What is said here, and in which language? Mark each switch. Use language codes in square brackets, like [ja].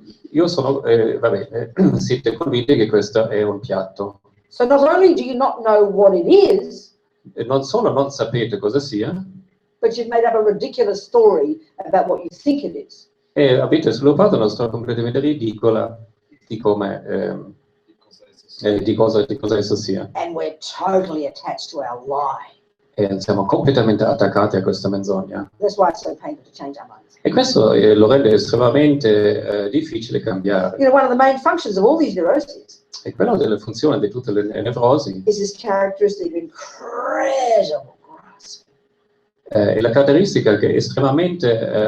[it] Io sono, siete convinti che questo è un piatto. [en] So not only do you not know what it is, [it] Non solo non sapete cosa sia, [en] but you've made up a ridiculous story about what you think it is. [it] e avete sviluppato una storia completamente ridicola di come, di cosa esso sia. [en] And we're totally attached to our lie. [it] E siamo completamente attaccati a questa menzogna. [en] That's why it's so painful to change our minds. [it] E questo lo rende estremamente difficile cambiare. [en] You know, one of the main functions of all these neuroses [it] E quella delle funzioni di tutte le nevrosi [en] is this characteristic of incredible grasp. [it] è la caratteristica che è estremamente